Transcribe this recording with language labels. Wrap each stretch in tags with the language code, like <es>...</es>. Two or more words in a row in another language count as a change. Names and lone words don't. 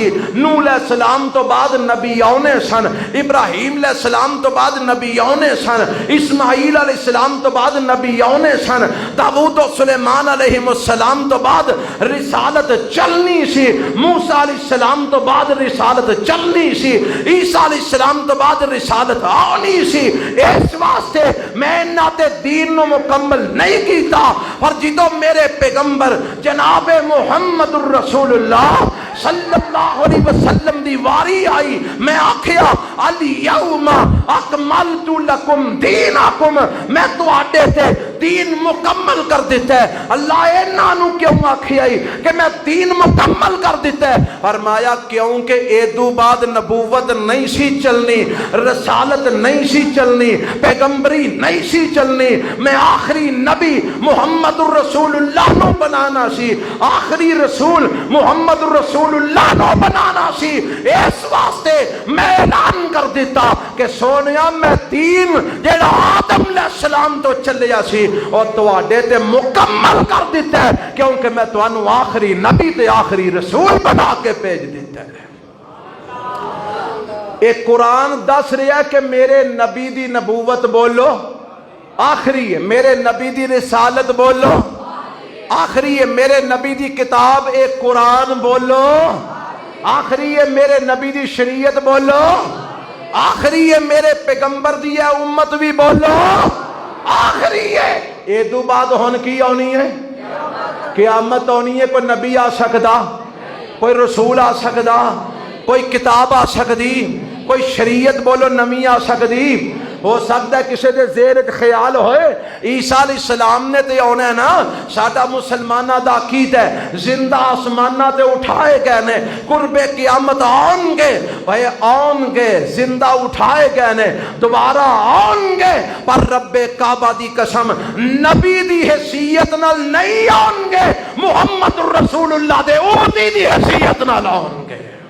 <pa>نوح علیہ السلام توں بعد نبی آنے سن، ابراہیم علیہ السلام توں بعد نبی آنے سن، اسماعیل علیہ السلام توں بعد نبی آنے سن، داؤد اور سلیمان علیہم السلام توں بعد رسالت چلنی سی، موسیٰ علیہ السلام توں بعد رسالت چلنی سی، عیسیٰ علیہ السلام توں بعد رسالت آنی سی. اس واسطے میں انہاں تے دین نوں مکمل نہیں کیتا پر جدوں میرے پیغمبر جنابِ محمد الرسول اللہ</pa> <ar>صلى الله عليه وسلم</ar> <pa>دی واری آئی میں آکھیا</pa> <ar>اليوم أكملت لكم دينكم</ar> <pa>میں تہاڈے تے دین مکمل کر دتا ہے. اللہ انہاں نوں کیوں آکھیا کہ میں دین مکمل کر دتا ہے? فرمایا کیونکہ ایدوں بعد نبوت نہیں سی چلنی، رسالت نہیں سی چلنی، پیغمبری نہیں سی چلنی. میں آخری نبی محمد الرسول اللہ نوں بنانا سی، آخری رسول محمد الرسول اللہ نوں بنانا سی. اس واسطے میں اعلان کر دتا کہ سونیا میں دین جیہڑا آدم علیہ السلام توں چلیا سی اور تہاڈے تے مکمل کر دتا ہے کیونکہ میں تہانوں آخری نبی تے آخری رسول بنا کے بھیج دتا ہے. اک قرآن دس رہا کہ میرے نبی دی نبوت بولو آخری ہے، میرے نبی دی رسالت بولو آخری ہے، میرے نبی دی کتاب اک قرآن بولو آخری ہے، میرے نبی دی شریعت بولو آخری ہے، میرے پیغمبر دی ہے امت وی بولو آخری ہے. ادو بعد ہن کی آنی ہے؟ قیامت آنی ہے. کوئی نبی آ سکدا؟ کوئی رسول آ سکدا؟ کوئی کتاب آ سکدی؟ کوئی شریعت بولو نمی آ سکدی؟ ہو سکتا ہے کسی دے زیر خیال ہوئے عیسیٰ علیہ السلام نے تے آنا ہے نا. ساڈا مسلمانہ دا عقیدہ ہے زندہ آسمانہ تے اٹھائے گئے نے, قرب قیامت آن گے بھائی آن گے, زندہ اٹھائے گئے نے, دوبارہ آن گے, پر رب کعبہ دی قسم نبی دی حیثیت نال نہیں آن گے, محمد رسول اللہ دے امتی دی حیثیت نال آن گے.</pa>